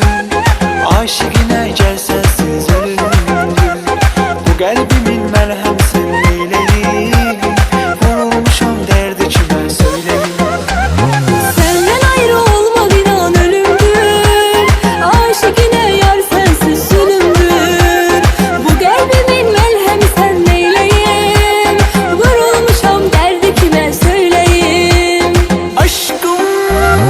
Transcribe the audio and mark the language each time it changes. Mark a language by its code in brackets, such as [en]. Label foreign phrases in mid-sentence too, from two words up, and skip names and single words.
[tr] Aşıkine gel sensiz ölümdür. Bu kalbimin merhem sen neyleyim. Vurulmuşam derdi kime söyleyeyim. [az] Səndən ayrı olmaq inan ölümdür. Aşiqinə yar sənsiz zülümdür. Bu qəlbimin məlhəmi sən neyləyim. Vurulmuşam dərdi kimə söyləyim.